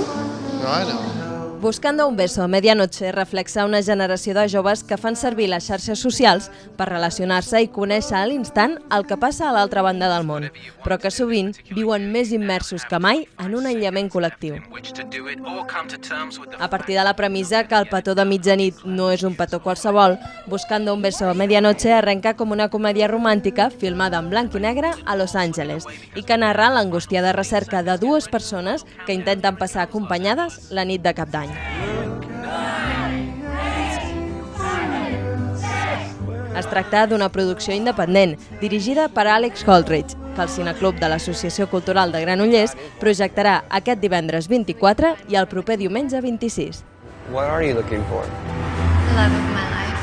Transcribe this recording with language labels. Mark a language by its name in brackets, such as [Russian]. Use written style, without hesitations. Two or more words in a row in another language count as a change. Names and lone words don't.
[English] No, I know. [Catalan] Buscando un beso a medianoche reflexa una generació de joves que fan servir les xarxes socials per relacionar-se i conèixer a l'instant el que passa a l'altra banda del món, però que sovint viuen més immersos que mai en un aïllament col·lectiu. A partir de la premissa que el petó de mitjanit no és un petó qualsevol, Buscando un beso a medianoche arrenca com una comèdia romàntica filmada en blanc i negre a Los Angeles i que narra l'angustiada recerca de 2 persones que intenten passar acompanyades la nit de Cap d'Any. Es tracta d'una producció independent, dirigida per Alex Holdridge, que el Cineclub de l'Associació Cultural de Granollers projectarà aquest divendres 24 i el proper diumenge 26. [English] What are you looking for? The love of my life.